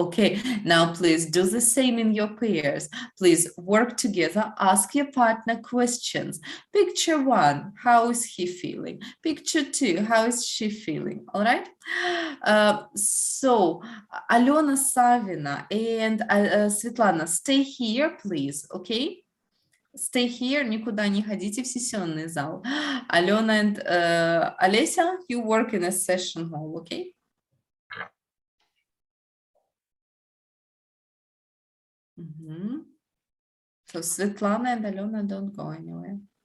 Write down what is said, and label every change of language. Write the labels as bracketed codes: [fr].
[en] Okay, now please do the same in your pairs. Please work together, ask your partner questions. Picture 1, how is he feeling? Picture 2, how is she feeling? All right? So, Alona Savina and Svetlana, stay here, please, okay? Stay here, [ru] никуда не ходите в сессионный зал. [en] Alona and Olesya, you work in a session hall, okay? So Svetlana and Alona don't go anywhere.